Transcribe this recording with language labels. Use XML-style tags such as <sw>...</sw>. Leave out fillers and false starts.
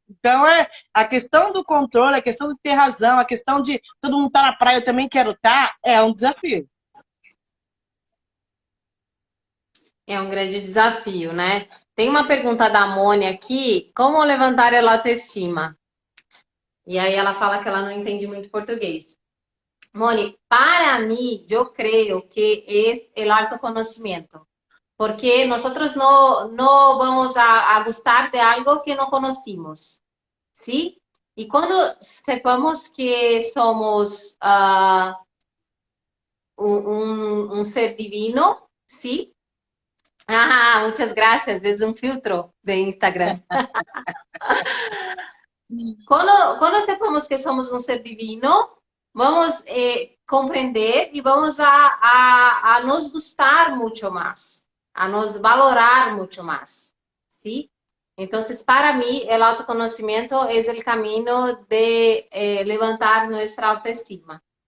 <pt>Então, a questão do controle, a questão de ter razão, a questão de todo mundo estar na praia, eu também quero estar, é um desafio. É um grande desafio, né? Tem uma pergunta da Mônia aqui: como levantar a autoestima? E aí ela fala que ela não entende muito português.</pt> <es>Moni, para mí, yo creo que es el autoconocimiento, porque nosotros no vamos a gustar de algo que no conocimos, ¿sí? Y cuando sepamos que somos un ser divino, ¿sí? Ah, muchas gracias, es un filtro de Instagram.</es> <pt>Quando</pt> <es>sepamos</es> <pt>que somos um ser divino, vamos compreender e</pt> <es>vamos a nos gustar</es> <pt>muito mais,</pt> <es>a nos valorar</es> <pt>muito mais,</pt> <es>¿sí?</es> <pt>Então, para mim, o autoconhecimento é o caminho de levantar nossa autoestima.</pt>